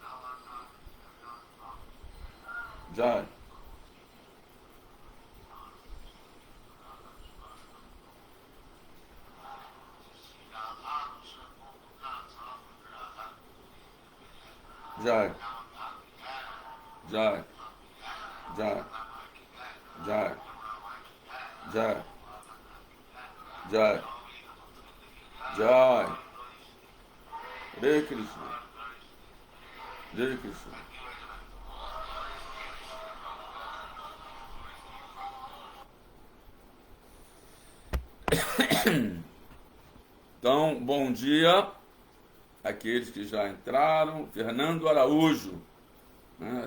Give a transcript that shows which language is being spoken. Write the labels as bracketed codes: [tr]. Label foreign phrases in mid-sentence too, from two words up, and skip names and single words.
[sa] जय जय जय जय जय जय जय जय हरे कृष्ण हरे कृष्ण. [pt] Então, bom dia àqueles que já entraram. Fernando Araújo, né?